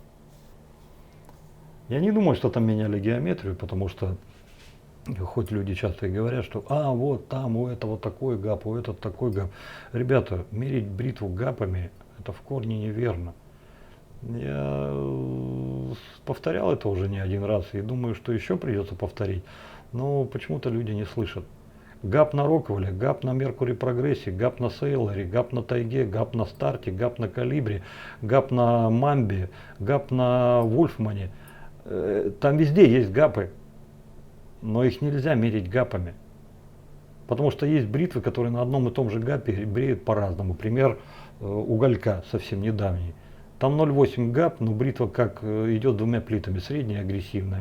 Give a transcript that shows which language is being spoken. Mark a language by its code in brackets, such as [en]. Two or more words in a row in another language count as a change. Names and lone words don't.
[ru] Я не думаю, что там меняли геометрию, потому что хоть люди часто и говорят, что вот там у этого такой гап, у этого такой гап. Ребята, мерить бритву гапами, это в корне неверно. Я повторял это уже не один раз и думаю, что еще придется повторить. Но почему-то люди не слышат. Гап на Роквеле, гап на Меркури Прогрессе, гап на Сейлоре, гап на Тайге, гап на Старте, гап на Калибре, гап на Мамбе, гап на Вольфмане. Там везде есть гапы. Но их нельзя мерить гапами. Потому что есть бритвы, которые на одном и том же гапе бреют по-разному. Пример уголька совсем недавний. Там 0,8 гап, но бритва как идет 2 плитами, средняя и агрессивная.